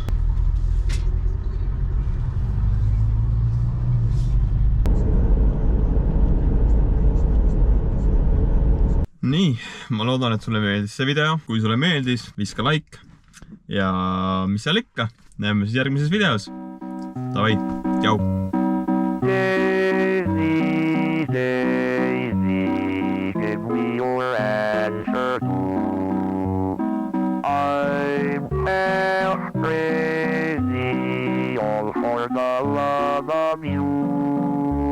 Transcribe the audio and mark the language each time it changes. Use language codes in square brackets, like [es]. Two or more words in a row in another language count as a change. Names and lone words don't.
[et] Nii, ma loodan, et sulle meeldis see video. Kui sulle meeldis, viska like ja mis seal ikka. Näeme siis järgmises videos. Davai, tšau! [en] Daisy, Daisy, give me your answer too. I'm half crazy, all for the love of you.